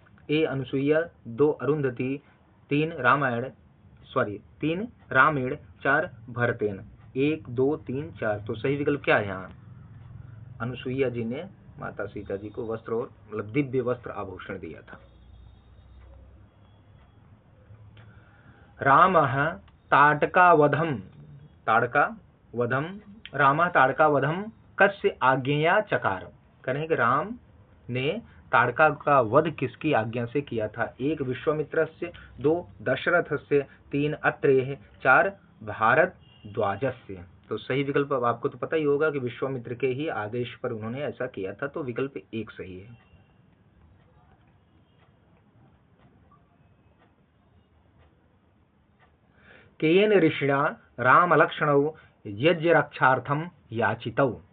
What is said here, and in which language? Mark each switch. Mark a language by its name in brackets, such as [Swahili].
[Sanskrit] ए अनुसुईया, 2 अरुंधति, 3 रामायण, 4 भरतेन। [Hindi] 1, 2, 3, 4। तो सही विकल्प क्या है यहाँ, अनुसुईया जी ने माता सीता जी को वस्त्र और मतलब दिव्य वस्त्र आभूषण दिया था। [Sanskrit] रामः ताटकावधम, रामः ताटकावधम कस्य आज्ञया चकार। [Hindi] करें कि राम ने ताड़का का वध किसकी आज्ञा से किया था। [Sanskrit] 1 विश्वामित्रस्य, 2 दशरथस्य, 3 अत्रेयः, 4 भारद्वाजस्य। [Hindi] तो सही विकल्प अब आपको तो पता ही होगा कि विश्वामित्र के ही आदेश पर उन्होंने ऐसा किया था। तो विकल्प 1 सही है। [Sanskrit] केन ऋषिणा राम लक्ष्मणौ यज्ञ रक्षार्थम याचितौ।